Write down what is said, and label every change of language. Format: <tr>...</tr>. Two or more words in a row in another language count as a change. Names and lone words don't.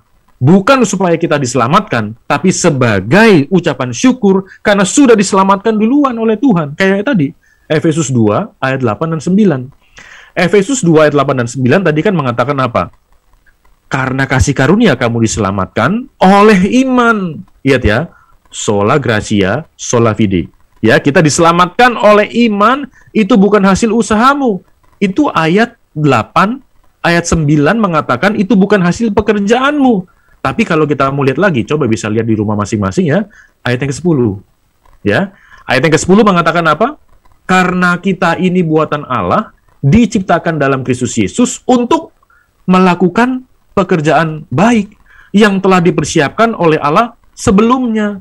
<id>Bukan supaya kita diselamatkan, tapi sebagai ucapan syukur karena sudah diselamatkan duluan oleh Tuhan. Kayak tadi, Efesus 2 ayat 8 dan 9. Efesus 2 ayat 8 dan 9 tadi kan mengatakan apa? Karena kasih karunia kamu diselamatkan oleh iman. Lihat ya,</id> <la>sola gratia, sola fide.</la> <id>Ya, kita diselamatkan oleh iman, itu bukan hasil usahamu. Itu ayat 8, ayat 9 mengatakan itu bukan hasil pekerjaanmu. Tapi kalau kita mau lihat lagi, coba bisa lihat di rumah masing-masing ya, ayat yang ke-10. Ya, ayat yang ke-10 mengatakan apa? Karena kita ini buatan Allah, diciptakan dalam Kristus Yesus untuk melakukan pekerjaan baik yang telah dipersiapkan oleh Allah sebelumnya.</id>